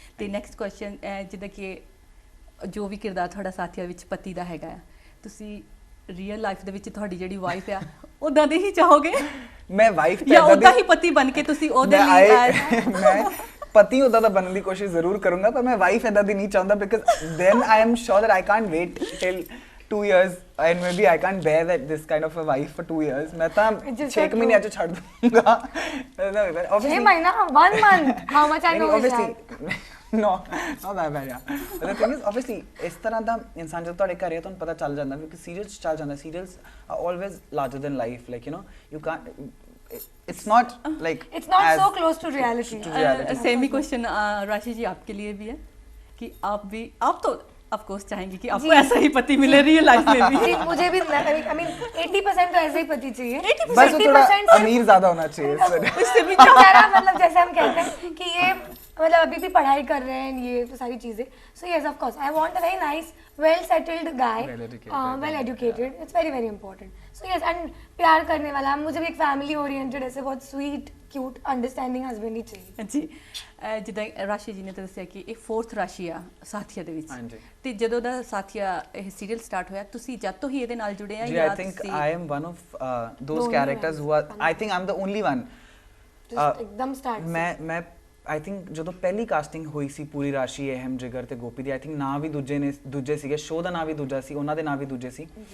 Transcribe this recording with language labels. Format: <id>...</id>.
<pa>ਤੇ next question ਜਿੱਦਾਂ ਕਿ ਜੋ ਵੀ ਕਿਰਦਾਰ ਤੁਹਾਡਾ ਸਾਥੀਆਂ ਵਿੱਚ ਪਤੀ ਦਾ ਹੈਗਾ ਆ, ਤੁਸੀਂ ਰੀਅਲ ਲਾਈਫ ਦੇ ਵਿੱਚ ਤੁਹਾਡੀ ਜਿਹੜੀ ਵਾਈਫ ਆ ਉਦਾਂ ਦੇ ਹੀ ਚਾਹੋਗੇ? ਮੈਂ ਵਾਈਫ ਤਾਂ ਉਦਾਂ ਹੀ ਪਤੀ ਬਣ ਕੇ ਤੁਸੀਂ ਉਹਦੇ ਲਈ ਮੈਂ ਪਤੀ ਉਦਾਂ ਦਾ ਬਣਨ ਦੀ ਕੋਸ਼ਿਸ਼ ਜ਼ਰੂਰ ਕਰੂੰਗਾ, ਪਰ ਮੈਂ ਵਾਈਫ ਇਦਾਂ ਦੀ ਨਹੀਂ ਚਾਹੁੰਦਾ</pa> <en>Because then I am sure that I can't wait till 2 years and maybe I can't bear that this kind of a wife for 2 years.</en> <hi>मैं तो 6 महीने आज छाड़ दूँगा। 6 महीना</hi> <en>1 month how much I know obviously no not that bad yeah but the thing is obviously</en> <pa>ਇਸ ਤਰ੍ਹਾਂ ਦਾ ਇਨਸਾਨ ਜਦੋਂ ਤੁਹਾਡੇ ਘਰ ਹੈ ਤੁਹਾਨੂੰ ਪਤਾ ਚੱਲ ਜਾਂਦਾ ਕਿਉਂਕਿ ਸੀਰੀਅਲਸ ਚੱਲ ਜਾਂਦਾ serials</pa> <en>are always larger than life like you know you can't it's not like it's not so close to reality.</en> <hi>same he question राशि जी आपके लिए भी है कि आप तो ऑफ कोर्स चाहेंगे कि आपको ऐसा ही पति मिले रियल लाइफ में भी? जी मुझे भी</hi> <en>I mean</en> <hi>80% तो ऐसे ही पति चाहिए, बस वो थोड़ा अमीर ज्यादा होना चाहिए इससे भी मतलब जैसे हम कहते हैं कि ये मतलब अभी भी पढ़ाई कर रहे हैं ये तो सारी चीजें।</hi> <en>So yes of course I want a very nice well settled guy, well educated, it's very very important. So yes and</en> <hi>प्यार करने वाला, मुझे भी एक फैमिली ओरिएंटेड ऐसे बहुत स्वीट क्यूट अंडरस्टैंडिंग हस्बैंड ही चाहिए जी।</hi> <pa>ਜਿੱਦਾਂ ਰਾਸ਼ੀ ਜੀ ਨੇ ਤਾਂ ਦੱਸਿਆ ਕਿ ਇਹ 4th ਰਾਸ਼ੀ ਆ ਸਾਥੀਆ ਦੇ ਵਿੱਚ, ਤੇ ਜਦੋਂ ਦਾ ਸਾਥੀਆ ਇਹ ਸੀਰੀਅਲ ਸਟਾਰਟ ਹੋਇਆ ਤੁਸੀਂ ਜਦ ਤੋਂ ਹੀ ਇਹਦੇ ਨਾਲ ਜੁੜੇ ਆ?</pa> <en>ਜੀ I think I am one of those characters who are I think I am the only one</en> <pa>ਇੱਕਦਮ ਸਟਾਰਟ। ਮੈਂ</pa> <en>I think</en> <pa>ਜਦੋਂ ਪਹਿਲੀ ਕਾਸਟਿੰਗ ਹੋਈ ਸੀ ਪੂਰੀ ਰਾਸ਼ੀ ਅਹਿਮ ਜਿਗਰ ਤੇ ਗੋਪੀ ਦੀ ਆਈ ਥਿੰਕ ਨਾਂ ਵੀ ਦੂਜੇ ਸੀਗੇ, ਸ਼ੋਅ ਦਾ ਨਾਂ ਵੀ ਦੂਜਾ ਸੀ, ਉਹਨਾਂ ਦੇ ਨਾਂ ਵੀ ਦੂਜੇ ਸੀ।</pa>